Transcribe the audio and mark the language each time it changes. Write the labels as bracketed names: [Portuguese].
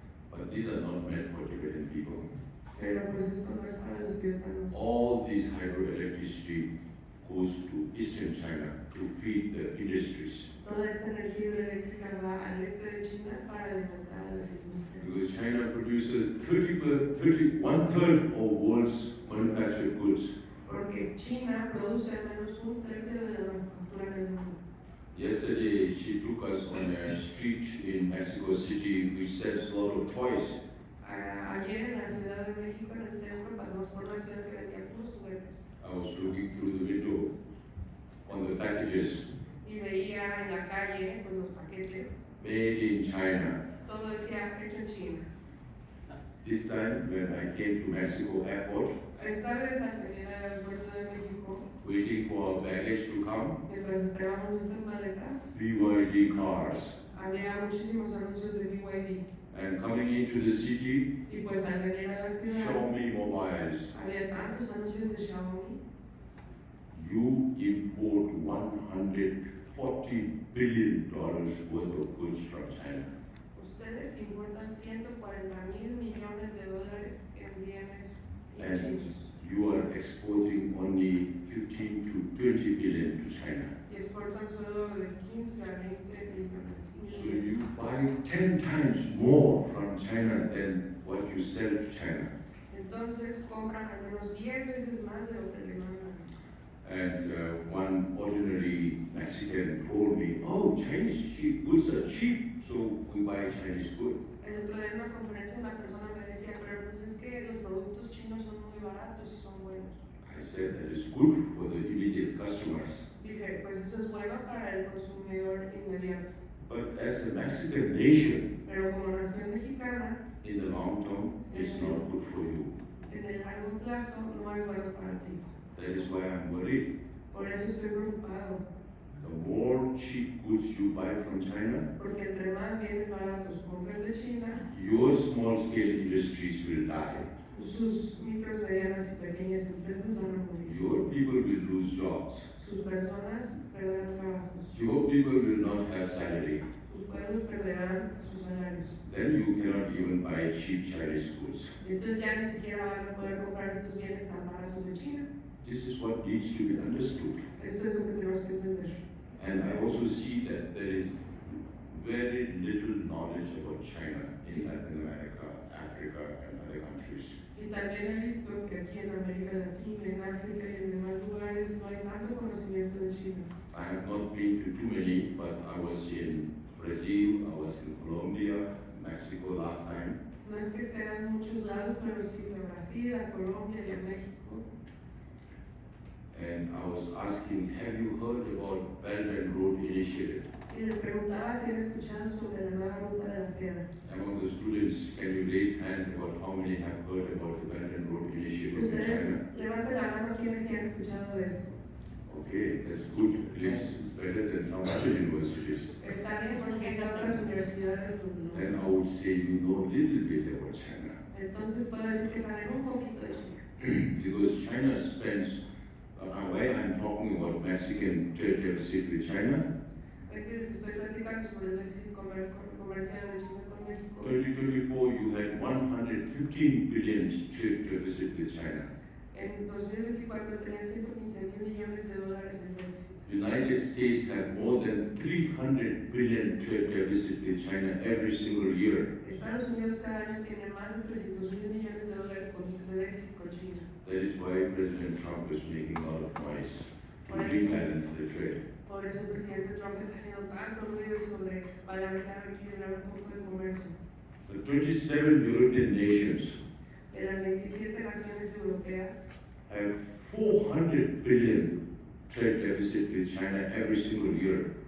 [English] But these are not meant for Tibetan people. [Spanish] Pero pues esto no es para los tibetanos. [English] All this hydroelectricity goes to eastern China to feed the industries. [Spanish] Toda esta energía hidroeléctrica va al este de China para alimentar a las industrias. [English] Because China produces produces 1/3 of world's manufactured goods. [Spanish] Porque China produce al menos un tercio de la manufactura en el mundo. [English] Yesterday, she took us on a street in Mexico City which sells a lot of toys. [Spanish] Ayer en la Ciudad de México, en el centro, pasamos por una ciudad que vendía puros juguetes. [English] I was looking through the window on the packages, [Spanish] Y veía en la calle pues, los paquetes. [English] made in China. [Spanish] Todo decía hecho en China. [English] This time, when I came to Mexico airport, [Spanish] Esta vez al venir al aeropuerto de México, [English] waiting for our baggage to come, [Spanish] mientras esperábamos nuestras maletas, [English] BYD cars. [Spanish] había muchísimos anuncios de BYD. [English] And coming into the city, [Spanish] Y pues al venir a la ciudad, [English] Xiaomi mobiles. [Spanish] había tantos anuncios de Xiaomi. [English] You import $140 billion worth of goods from China. [Spanish] Ustedes importan 140,000 millones de dólares en bienes y [English] And [Spanish] chinos. [English] you are exporting only 15 to 20 billion to China. [Spanish] Y exportan solo de 15 a 20 millones. [English] So you buy 10 times more from China than what you sell to China. [Spanish] Entonces compran al menos 10 veces más de lo que le mandan. [English] And one ordinary Mexican told me, oh, Chinese goods are cheap, so we buy Chinese goods. [Spanish] El otro día en una conferencia una persona me decía, pero pues es que los productos chinos son muy baratos y son buenos. [English] I said that is good for the immediate customers. [Spanish] Dije, pues eso es bueno para el consumidor inmediato. [English] But as a Mexican nation, [Spanish] Pero como nación mexicana, [English] in the long term, it's not good for you. [Spanish] en el largo plazo no es bueno para ti. [English] That is why I'm worried. [Spanish] Por eso estoy preocupado, [English] The more cheap goods you buy from China, [Spanish] porque entre más bienes baratos compren de China, [English] your small-scale industries will die. [Spanish] sus micros, medianas y pequeñas empresas van a morir. [English] Your people will lose jobs. [Spanish] Sus personas perderán trabajos. [English] Your people will not have salary. [Spanish] Sus pueblos perderán sus salarios. [English] Then you cannot even buy cheap Chinese goods. [Spanish] Y entonces ya ni siquiera van a poder comprar estos bienes tan baratos de China. [English] This is what needs to be understood. [Spanish] Esto es lo que tenemos que entender. [English] And I also see that there is very little knowledge about China in Latin America, Africa, and other countries. [Spanish] Y también he visto que aquí en América Latina, en África y en demás lugares no hay tanto conocimiento de China. [English] I have not been to too many, but I was in Brazil, I was in Colombia, Mexico last time. [Spanish] No es que estén en muchos lados, pero sí fui a Brasil, a Colombia y a México. [English] And I was asking, have you heard about Belt and Road Initiative? [Spanish] Y les preguntaba si han escuchado sobre la nueva ruta de la seda. [English] Among the students, can you raise hand about how many have heard about the Belt and Road Initiative in [Spanish] Ustedes [English] China? [Spanish] levanten la mano quienes sí han escuchado de esto. [English] Okay, that's good. At least it's better than some other universities. [Spanish] Está bien porque en otras universidades no. [English] Then I would say you know a little bit about China. [Spanish] Entonces puedo decir que saben un poquito de China. [English] Because China spends, why I'm talking about Mexican trade deficit with China, [Spanish] Aquí les estoy platicando sobre el déficit comercial de China con México. [English] 2024 you had 115 billion trade deficit with China. [Spanish] En 2024 tenía 115,000 millones de dólares en déficit. [English] United States have more than 300 billion trade deficit with China every single year. [Spanish] Estados Unidos cada año tiene más de 300,000 millones de dólares de déficit con China. [English] That is why President Trump is making a lot of noise to rebalance the trade. [Spanish] Por eso el presidente Trump está haciendo tanto ruido sobre balancear, equilibrar un poco de comercio. [English] The 27 European nations [Spanish] De las 27 naciones europeas, [English] have 400 billion trade deficit with China every single year